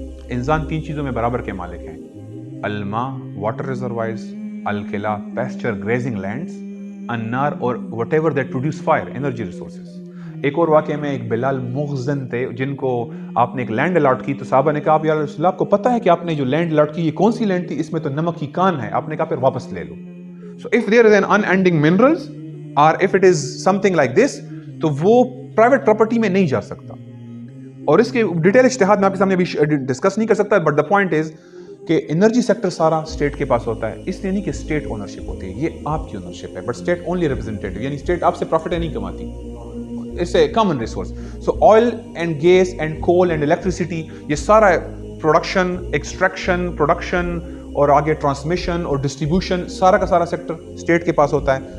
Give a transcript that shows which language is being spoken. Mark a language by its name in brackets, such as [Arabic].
[Urdu] انسان 3 چیزوں میں برابر کے مالک ہیں: الماء water reservoirs, الکلا pasture grazing lands, النار [English] اور whatever that produce fire energy resources. [Urdu] ایک اور واقعے میں ایک بلال مخزن تھے جن کو آپ نے ایک لینڈ الاٹ کی، تو صحابہ نے کہا آپ یا رسول اللہ آپ کو پتہ ہے کہ آپ نے جو لینڈ الاٹ کی یہ کون سی لینڈ تھی؟ اس میں تو نمک کی کان ہے. آپ نے کہا پھر واپس لے لو. [English] So if there is an unending minerals or if it is something like this [Urdu] تو وہ private property میں نہیں جا سکتا. اور اس کے ڈیٹیل اجتہاد میں آپ کے سامنے ابھی ڈسکس نہیں کر سکتا، [English] but the point is [Urdu] کہ انرجی سیکٹر سارا اسٹیٹ کے پاس ہوتا ہے. اس لیے نہیں کہ اسٹیٹ اونرشپ ہوتی ہے، یہ آپ کی اونرشپ ہے، بٹ اسٹیٹ اونلی ریپرزینٹیٹیو، یعنی اسٹیٹ آپ سے پروفٹ نہیں کماتی. [English] It's a common resource. [Urdu] So oil and gas and coal and electricity, یہ سارا پروڈکشن، ایکسٹریکشن، پروڈکشن اور آگے ٹرانسمیشن اور ڈسٹریبیوشن سارا کا سارا سیکٹر اسٹیٹ کے پاس ہوتا ہے.